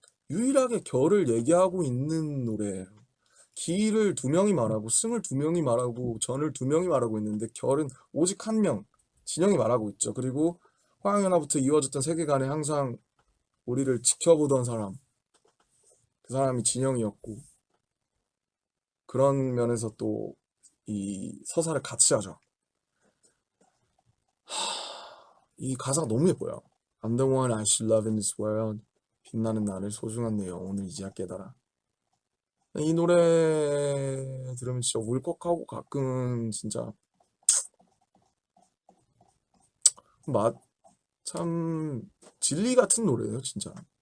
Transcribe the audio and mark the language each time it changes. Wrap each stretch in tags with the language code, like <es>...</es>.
<ko>유일하게 결을 얘기하고 있는 노래예요 기를 두 명이 말하고 승을 두 명이 말하고 전을 두 명이 말하고 있는데 결은 오직 한 명 진영이 말하고 있죠 그리고 화양연화부터 이어졌던 세계관에 항상 우리를 지켜보던 사람 그 사람이 진영이었고 그런 면에서 또 이 서사를 같이 하죠 이 가사가 너무 예뻐요.</ko> <en>I'm the one I should love in this world.</en> <ko>빛나는 나를 소중한 내 영혼을 이제야 깨달아. 이 노래 들으면 진짜 울컥하고 가끔은 진짜 참 진리 같은 노래예요, 진짜.</ko>